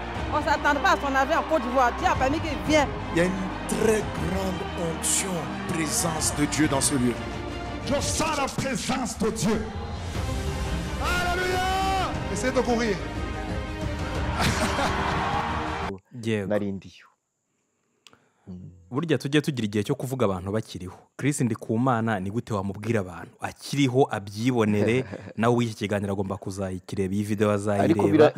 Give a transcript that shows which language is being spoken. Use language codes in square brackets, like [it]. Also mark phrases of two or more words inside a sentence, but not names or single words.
[fr] On ne s'attend pas à son arrivée en Côte d'Ivoire. Dieu a permis qu'il vienne. Il y a une très grande onction, présence de Dieu dans ce lieu. Je sens la présence de Dieu. Alléluia. Essayez de courir. [rw] narindiyo burya tujye tugira igihe cyo kuvuga abantu bakiriho. Chris Ndikumana ni gute wamubwira abantu akiriho abyibonere nawe w'iki kiganiro agomba kuzayikireba iyi video azayireba